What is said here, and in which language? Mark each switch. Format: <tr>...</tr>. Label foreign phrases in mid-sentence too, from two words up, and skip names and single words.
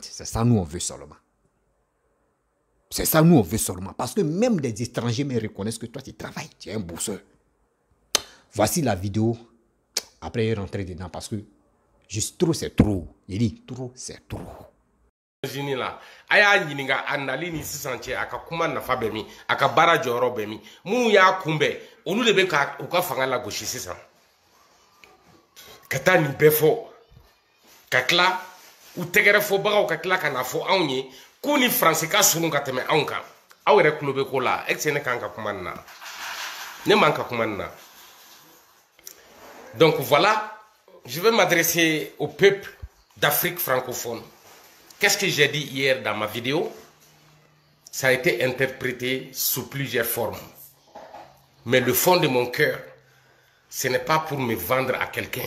<fr>C'est ça, nous, on veut seulement. C'est ça, nous, on veut seulement. Parce que même des étrangers me reconnaissent que toi, tu travailles, tu es un bosseur. Voici la vidéo. Après, il est rentré dedans parce que juste trop, c'est trop. Il dit, trop, c'est trop.</fr> <bm>La aya ɲininga a nali ni sisan cɛ a ka kuma nafa bɛ min a ka baara jɔyɔrɔ bɛ min minnu y'a kunbɛn olu de bɛ ka u ka fanga lagosi sisan ka taa nin bɛɛ fɔ ka tila u tɛgɛrɛ fɔbagaw ka tila ka na fɔ anw ye k'u ni faransi ka sunun ka tɛmɛ anw kan aw yɛrɛ tulo bɛ ko la</bm> <fr>est-ce que</fr> <bm>ne kan ka kuma nin na ne man ka kuma nin na</bm> <fr>donc voilà je vais m'adresser au peuple d'Afrique francophone. Qu'est-ce que j'ai dit hier dans ma vidéo? Ça a été interprété sous plusieurs formes. Mais le fond de mon cœur, ce n'est pas pour me vendre à quelqu'un.</fr>